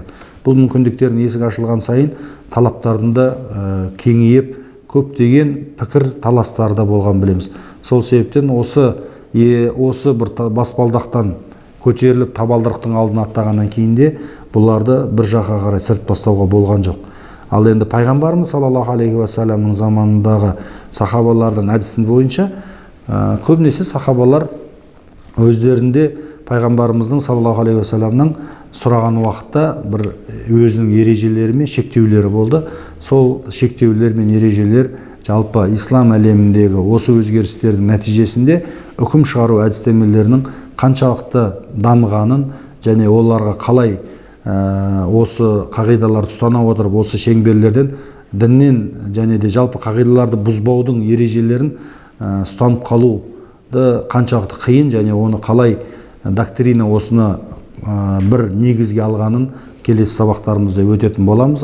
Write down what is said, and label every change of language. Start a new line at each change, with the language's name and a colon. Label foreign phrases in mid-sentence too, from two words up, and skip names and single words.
Kazakh: Бұл мүмкіндіктердің есігі ашылған сайын талаптардың да кеңейіп, көптеген пікір таластары да болған білеміз. Сол себептен осы бір баспалдақтан көтеріліп табалдырықтың алдына аттағаннан кейін де бұларды бір жаққа қарай сырт бастауға болған жоқ. Ал енді пайғамбарымыз
Arabic: صلى الله عليه وسلم
Kazakh: заманындағы сахабалардың әдісін бойынша көбінесе сахабалар өздерінде пайғамбарымыздың
Arabic: صلى الله عليه وسلم
Kazakh: сұраған уақытта бір өзінің ережелері мен шектеулері болды. Сол шектеулер мен ережелер жалпы ислам әлеміндегі осы өзгерістердің нәтижесінде үкім шығару әдістемелерінің қаншалықты дамығанын және оларға қалай осы қағидаларды ұстана отырып, осы шеңберлерден діннен және де жалпы қағидаларды бұзбаудың ережелерін ұстанып қалуды қаншалықты қиын және оны қалай доктрина осыны бір негізге алғанын келесі сабақтарымызда өтетін боламыз.